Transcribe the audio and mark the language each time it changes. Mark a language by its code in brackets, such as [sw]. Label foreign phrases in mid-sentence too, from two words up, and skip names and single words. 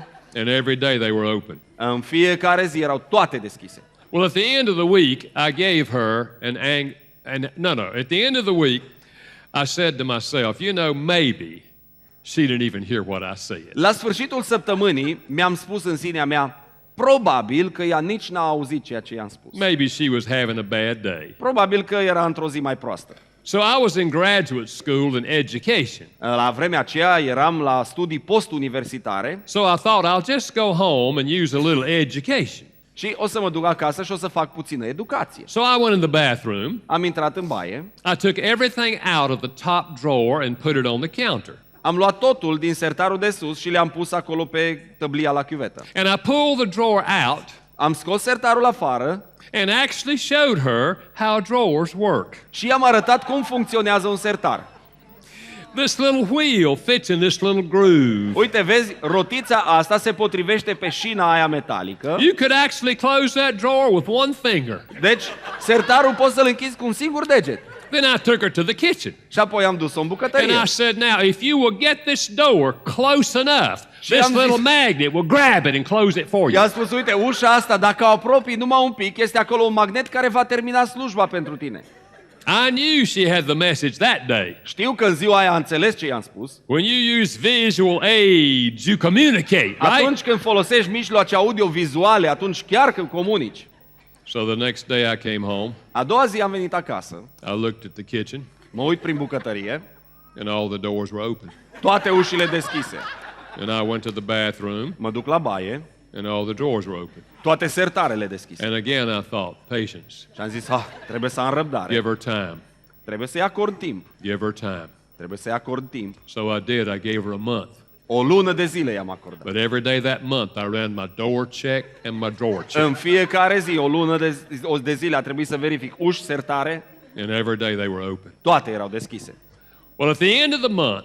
[en] And every day they were open. [ro] În fiecare zi erau toate deschise. [en] Well, at the end of the week, I gave her at the end of the week, I said to myself, you know, maybe she didn't even hear what I said. [ro] La sfârșitul săptămânii mi-am spus în sinea mea, probabil că ea nici n-a auzit ceea ce i-am spus. [en] Maybe she was having a bad day. [ro] Probabil că era într-o zi mai proastă. [en] So I was in graduate school in education. [ro] La vremea aceea eram la studii postuniversitare [en] So I thought I'll just go home and use a little education. [ro] și o să mă duc acasă și o să fac puțină educație. [en] So I went in the bathroom. [ro] Am intrat în baie, [en] I took everything out of the top drawer and put it on the counter. [ro] am luat totul din sertarul de sus și le-am pus acolo pe tăblia la chiuvetă. [en] And I pulled the drawer out [ro] Am scos sertarul afară [en] and actually showed her how drawers work. [ro] și i-am arătat cum funcționează un sertar. [en] This little wheel fits in this little groove. [ro] Uite, vezi, rotița asta se potrivește pe șina aia metalică. [en] You could actually close that drawer with one finger. [ro] Deci, sertarul poți să-l închizi cu un singur deget. [en] Then I took her to the kitchen. [ro] Și apoi am dus-o în bucătărie. [en] And I said, now, if you will get this door close enough, [ro] Și [en] this [ro] am [en] little [ro] zis- [en] magnet will grab it and close it for you. [ro] I-am spus, uite, ușa asta, dacă o apropii numai un pic, este acolo un magnet care va termina slujba pentru tine. [en] I knew she had the message that day. [ro] Știu că în ziua aia a înțeles ce i-am spus. [en] When you use visual aids, you communicate, right? [ro] Atunci când folosești mijloace audio-vizuale, atunci chiar când comunici. [en] So the next day I came home, [ro] A doua zi am venit acasă, [en] I looked at the kitchen, [ro] mă uit prin bucătărie, [en] and all the doors were open. [ro] toate ușile deschise. [en] And I went to the bathroom, [ro] Mă duc la baie, [en] and all the drawers were open. [ro] toate sertarele deschise. [en] And again I thought, patience. [ro] Și am zis, trebuie să am răbdare, [en] Give her time. [ro] trebuie să-i acord timp, [en] Give her time. [ro] trebuie să-i acord timp. [en] So I did. I gave her a month. [ro] O lună de zile i-am acordat. [en] But every day that month, I ran my door check and my drawer check. [ro] În fiecare zi, o lună de zile a trebuit să verific uși, sertare, [en] And every day they were open. [ro] toate erau deschise. [en] Well, at the end of the month,